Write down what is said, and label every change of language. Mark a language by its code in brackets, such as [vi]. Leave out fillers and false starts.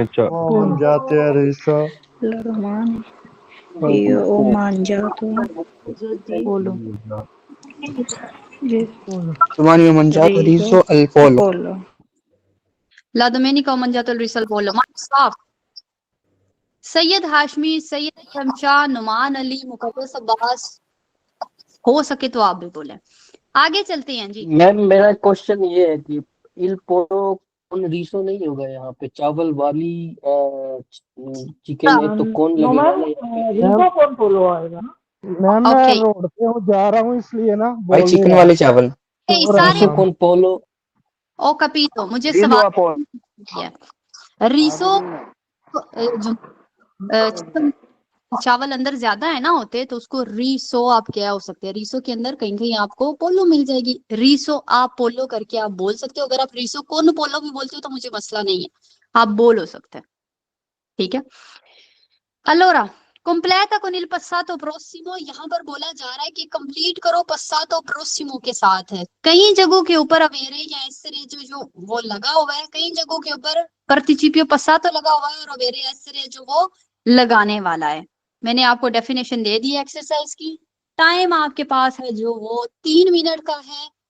[it] Ho mangiato il riso. La romana. Io ho mangiato pollo. Domani ho mangiato riso al pollo. La domenica ho mangiato il riso al pollo। [hi] Marks साफ। सैयद हाशमी, सैयद शमशाह, नुमान अली, मुकद्दस अब्बास, हो सके तो आप भी बोले। आगे चलते हैं जी। मैम मेरा क्वेश्चन ये है कि इल पोलो कौन रीसो नहीं होगा यहाँ पे, चावल वाली चिकन है तो कौन लगेगा? मैम मैं ओके। रोड पे हूँ, जा रहा हूँ इसलिए ना भाई बोल नहीं चिकन रहा। वाले चावल। सारे कौन पोलो? ओ कपीतो, मुझे सवाल है। रीसो जो चिकन चावल अंदर ज्यादा है ना होते तो उसको रीसो आप क्या हो सकते हैं। रीसो के अंदर कहीं कहीं आपको पोलो मिल जाएगी। रीसो आप पोलो करके आप बोल सकते हो। अगर आप रीसो कौन पोलो भी बोलते हो तो मुझे मसला नहीं है, आप बोल हो सकते हैं। ठीक है। [it] Allora, completa con il passato prossimo। [hi] यहाँ पर बोला जा रहा है कि कंप्लीट करो passato prossimo के साथ है। कई जगहों के ऊपर अवेरे या essere जो वो लगा हुआ है, कई जगहों के ऊपर participio passato लगा हुआ है और अवेरे essere जो वो लगाने वाला है। मैंने आपको डेफिनेशन दे दी एक्सरसाइज की। टाइम आपके पास है जो वो 3 मिनट का है।